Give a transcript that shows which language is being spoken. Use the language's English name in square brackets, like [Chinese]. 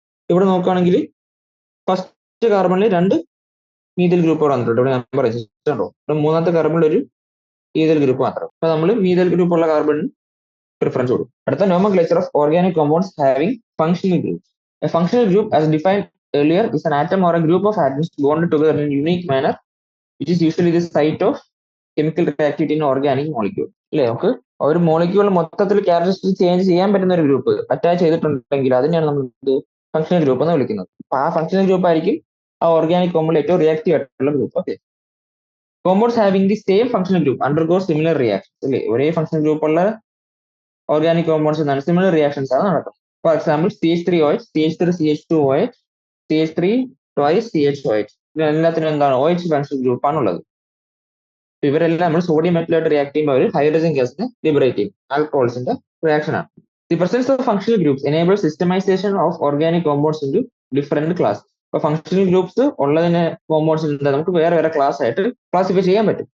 [Malayalam] ഇവിടെ നോക്കുകയാണെങ്കിൽ first കാർബണിൽ 2 methyl group വന്നിട്ടുണ്ട്. ഇവിടെ നമ്പർ ഉണ്ടോ? ഇവിടെ മൂന്നാമത്തെ കാർബണിൽ ഒരു ഈഥൈൽ ഗ്രൂപ്പ് മാത്രം. അപ്പൊ നമ്മൾ മീഥൈൽ ഗ്രൂപ്പ് ഉള്ള കാർബണിന് പ്രിഫറൻസ് കൊടുക്കും. അടുത്ത [English] Nomenclature of organic compounds having functional groups. A functional group as defined earlier is an atom or a group of atoms bonded together in a unique manner, which is usually the site of chemical reactivity in organic molecule. [Malayalam] അല്ലേ, നമുക്ക് ഒരു molecule മൊത്തത്തിൽ characteristics change ചെയ്യാൻ പറ്റുന്ന ഒരു group attach ചെയ്തിട്ടുണ്ടെങ്കിൽ അതിനെയാണ് നമ്മൾ ഫങ്ഷണൽ ഗ്രൂപ്പ് എന്ന് വിളിക്കുന്നത്. അപ്പൊ ആ ഫങ്ഷണൽ ഗ്രൂപ്പ് ആയിരിക്കും ആ ഓർഗാനിക് കോമ്പൗണ്ടിൽ ഏറ്റവും റിയാക്റ്റീവ് ആയിട്ടുള്ള group. [English] Okay, compounds having the same functional group undergo similar reactions. [Malayalam] അല്ലേ, ഒരേ ഫങ്ഷണൽ ഗ്രൂപ്പ് ഉള്ള ഓർഗാനിക് കോമ്പൗണ്ട്സ് എന്താണ് സിമിലർ റിയാക്ഷൻസ് ആണ് നടക്കും. [English] For example CH3OH, CH3CH2OH, CH3 twice CH2OH. [Malayalam] ഇതിനെല്ലാത്തിനും എന്താണ് OH ഫങ്ഷണൽ ഗ്രൂപ്പ് ആണുള്ളത്. ഇവരെല്ലാം നമ്മൾ സോഡിയം മെറ്റലായിട്ട് റിയാക്ട് ചെയ്യുമ്പോൾ അവർ ഹൈഡ്രജൻ ഗ്യാസിനെ ലിബറേറ്റ് ചെയ്യും. ആൽക്കഹോൾസിന്റെ റിയാക്ഷൻ ആണ്. [English] The presence of functional groups enable systematization of organic compounds into different class. [Malayalam] ഇപ്പൊ ഫങ്ഷണൽ ഗ്രൂപ്പ്സ് ഉള്ളതിനെ കോമ്പൗണ്ട്സ് നമുക്ക് വേറെ വേറെ ക്ലാസ് ആയിട്ട് ക്ലാസിഫൈ ചെയ്യാൻ പറ്റും.